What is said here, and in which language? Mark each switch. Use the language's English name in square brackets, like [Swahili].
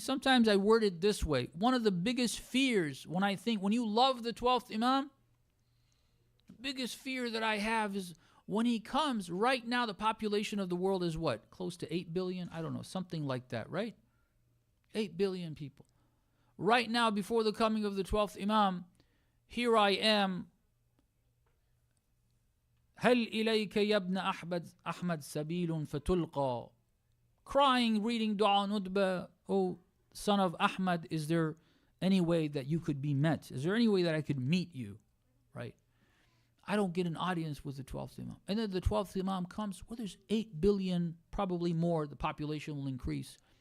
[English] Sometimes I word it this way. One of the biggest fears when you love the 12th Imam, the biggest fear that I have is when he comes. Right now the population of the world is what? Close to 8 billion? I don't know, something like that, right? 8 billion people. Right now, before the coming of the 12th Imam, here I am. [Arabic] هل إليك يا ابن أحمد سبيل فتلقى. [English] Crying, reading Dua Nudba. Oh, son of Ahmad, is there any way that you could be met? Is there any way that I could meet you? Right? I don't get an audience with the 12th Imam. And then the 12th Imam comes, well, there's 8 billion, probably more, the population will increase.